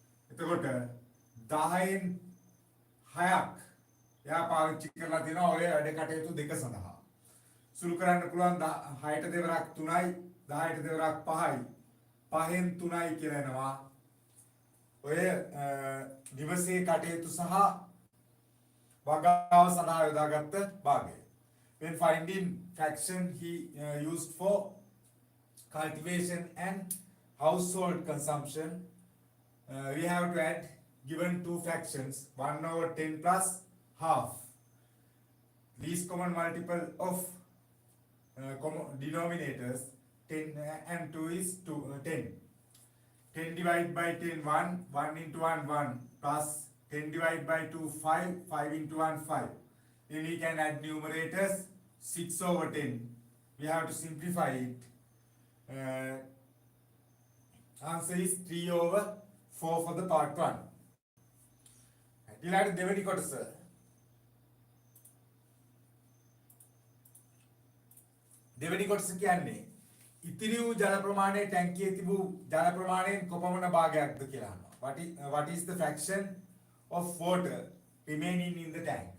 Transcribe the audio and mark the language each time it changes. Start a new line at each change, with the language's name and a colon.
Sinhala: එතකොට 10න් 6ක් එයා පාවිච්චි කරලා තියෙනවා ඔය වැඩ කටයුතු දෙක සඳහා. සුළු කරන්න පුළුවන් 6ට දෙවරක් 3යි 10ට දෙවරක් 5යි 5න් 3යි කියලා එනවා. ඔය නිවසේ කටයුතු සහ වගාව සඳහා යොදාගත්ත භාගය.
English: When finding fraction he used for cultivation and household consumption, we have to add given two fractions 1/10 plus half. Least common multiple of denominators 10 and 2 is 10. 10 divided by 10 1, 1 into 1 1 plus 10 divided by 2 5, 5 into 1 5. Then we can add numerators 6/10. We have to simplify it. Answer is 3/4 for the part 1.
Sinhala: ඊළඟට දෙවෙනි කොටස. දෙවෙනි කොටස කියන්නේ ඉතිරි වූ ජල ප්‍රමාණය ටැංකියේ තිබූ ජල ප්‍රමාණයෙන් කොපමණ භාගයක්ද කියලා අහනවා.
English: What is the fraction of water remaining in the tank?